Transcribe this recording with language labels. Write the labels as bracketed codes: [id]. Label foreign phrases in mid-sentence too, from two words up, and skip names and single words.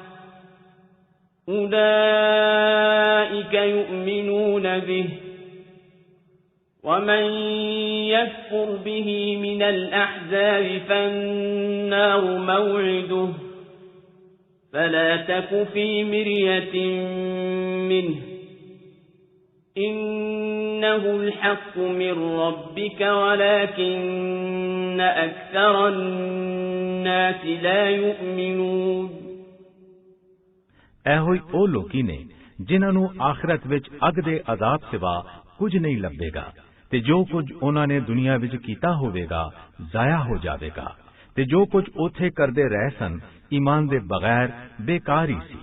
[ar] أولئك يؤمنون به ومن يكفر به من الأحزاب فالنار موعده فلا تك في مرية منه إنه الحق من ربك ولكن أكثر الناس لا يؤمنون। [pa] ਇਹੋ ਹੀ ਉਹ ਲੋਕੀ ਨੇ ਜਿਨ੍ਹਾਂ ਨੂੰ ਆਖਿਰਤ ਵਿੱਚ ਅੱਗ ਦੇ ਅਜ਼ਾਬ ਸਿਵਾ ਕੁਝ ਨਹੀਂ ਲੱਭੇਗਾ ਤੇ ਜੋ ਕੁਝ ਉਹਨਾਂ ਨੇ ਦੁਨੀਆ ਵਿੱਚ ਕੀਤਾ ਹੋਵੇਗਾ ਜ਼ਾਇਆ ਹੋ ਜਾਵੇਗਾ ਤੇ ਜੋ ਕੁਝ ਉੱਥੇ ਕਰਦੇ ਰਹੇ ਸਨ ਈਮਾਨ ਦੇ ਬਗੈਰ ਬੇਕਾਰ ਹੀ ਸੀ।